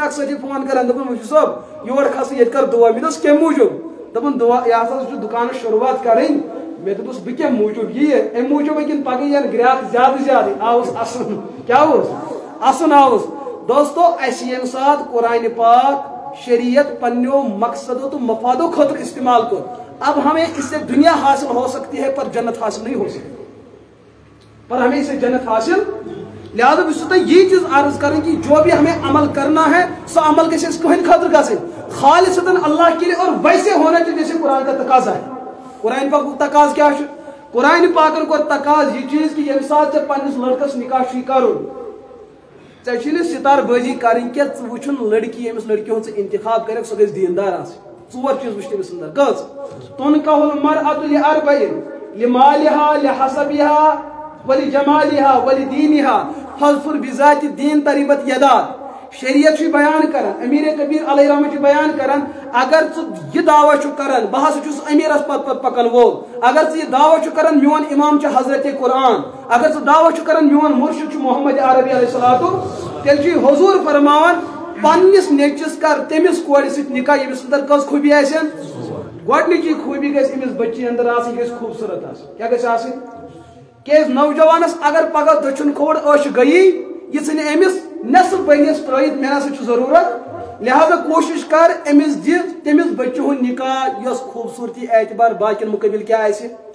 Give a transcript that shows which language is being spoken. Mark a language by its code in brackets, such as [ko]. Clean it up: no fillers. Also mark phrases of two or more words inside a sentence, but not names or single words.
[ks] اکھ سٲتھی فون کران دپان مُفتی صٲب یور کھسہٕ ییٚتہِ کر دُعا مےٚ دوٚپُس کمہِ موٗجوٗب دپان دُعا یہِ ہسا چھُ دُکانس شروٗعات کرٕنۍ مےٚ دوٚپُس بہٕ کمہِ موٗجوٗب یہِ امہِ موٗجوٗب کِنہٕ پگہہ یِن گراک زیادٕ زیادٕ آوُس اَسُن کیٛاہ اوس اَسُن آوُس دوستو اسہِ ییٚمہِ ساتہٕ قرآن پاک شریعت پننیو مقصدوں تو مفادوں خاطر استعمال کر [ur] اب ہمیں اس سے دنیا حاصل ہو سکتی ہے پر جنت حاصل نہیں ہو سکتی پر ہمیں اسے جنت حاصل لہذا بس یہ چیز عرض کریں کہ جو بھی ہمیں عمل کرنا ہے سو عمل کیسے کہیں خاطر گژھِ خالصتاً اللہ کے لیے اور ویسے ہونا چاہیے جیسے قرآن کا تقاضا ہے قرآن پاک تقاض کیا ہے [ks] قرآن پاکن کو تقاض یہ چیز کہ ییٚمہِ ساتہٕ ژےٚ پننس لڑکس نکاح چھُے کرُن ژےٚ چھُے نہٕ ستار بٲزی کرٕنۍ کینٛہہ ژٕ وٕچھُن لڑکی ییٚمِس لڑکی ہُنٛد ژٕ انتخاب کَرکھ سۄ گژھِ دیندار آسٕنۍ ژور چیٖز وٕچھ تٔمِس اندر کٔژ [ar] تُنکح المرأة لأربعٍ لمالها لحسبها ولجمالها ولدينها فاظفر بذات الدين تربت [ks] يداك شریعت بیان کران امیر کبیر علیہ رحمت بیان کران اگر ژٕ یہ دعویٰ چھُ کران بہ ہسا چھُس امیرس پت پت پکن وول اگر ژٕ یہ دعویٰ چھُ کران میون امام چھُ حضرت قرآن اگر ژٕ دعویٰ چھُ کران میون مرشد چھُ محمد عربی علیہ الصلوۃ تیٚلہِ چھُ حضور فرماوان پننس نیچوِس کر تٔمِس کورِ سۭتۍ نکاح ییٚمِس اندر کٔژ خوٗبی آسن گۄڈنِچی خوٗبی گژھِ أمِس بچی اندر آسٕنۍ یہِ گژھِ خوٗبصوٗرت آسٕنۍ کیٛاہ گژھِ آسٕنۍ کیٛازِ نوجوانس اگر پگہہ دٔچھُن کھوٚوُر ٲش گٔیی یہ ژھٕنہِ أمِس نصف بٔنِس ترٲیِتھ مےٚ نسا چھُ ضروٗرت لہذا کوٗشش کر أمِس دِ تٔمِس بچہِ ہُنٛد نکاح یۄس خوٗبصوٗرتی اعتبار باقین مُقٲبل کیٛاہ آسہِ